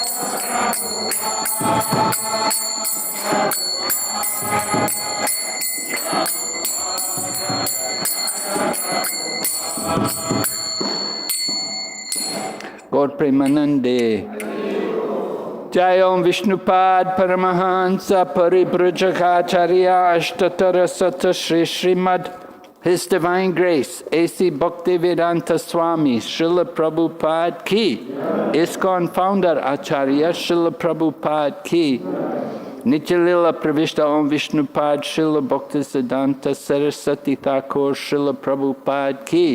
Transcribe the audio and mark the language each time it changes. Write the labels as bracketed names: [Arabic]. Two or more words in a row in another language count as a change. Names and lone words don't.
[Bangla] গৌর প্রেমানন্দে. [Sanskrit] जय ॐ विष्णुपाद परमहंस परिव्राजकाचार्य अष्टोत्तर शत श्री श्रीमद्. [English] His Divine Grace, A.C. Bhaktivedanta Swami, Srila Prabhupada Ki. ISKCON Founder Acharya Srila Prabhupada Ki. [Sanskrit] नित्यलीला प्रविष्ट ॐ विष्णुपाद श्रील भक्तिसिद्धान्त सरस्वती ठाकुर श्रील प्रभुपाद की.